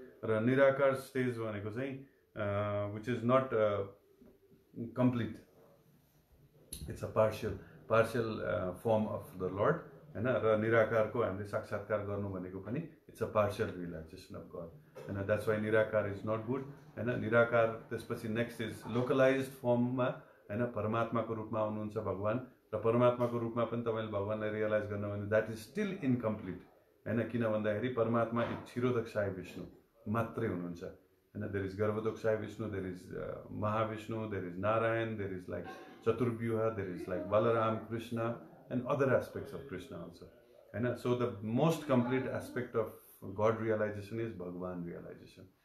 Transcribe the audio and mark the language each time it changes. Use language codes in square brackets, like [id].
[ne] र निराकार स्टेज भनेको चाहिँ [en] Which is not complete It's a partial form of the Lord. And Nirakarko [ne] हामीले साक्षात्कार गर्नु भनेको पनि [en] it's a partial realization of God. And that's why Nirakar is not good. [ne] And Nirakar त्यसपछि [en] next is localized form [ne] मा हैन परमात्माको रूपमा आउनुहुन्छ भगवान र परमात्माको रूपमा पनि तपाईले भगवानलाई रियलाइज गर्नु भने [en] that is still incomplete. [ne] हैन किन भन्दाखेरि परमात्मा एक क्षीरोदक्षाय विष्णु मात्रै हुनुहुन्छ. [en] And there is Garbhodakshay Vishnu, there is Mahavishnu, there is Narayan, there is like Chaturbhyuha, there is like Balaram, Kṛṣṇa, and other aspects of Kṛṣṇa also. And so the most complete aspect of God realization is Bhagavan realization.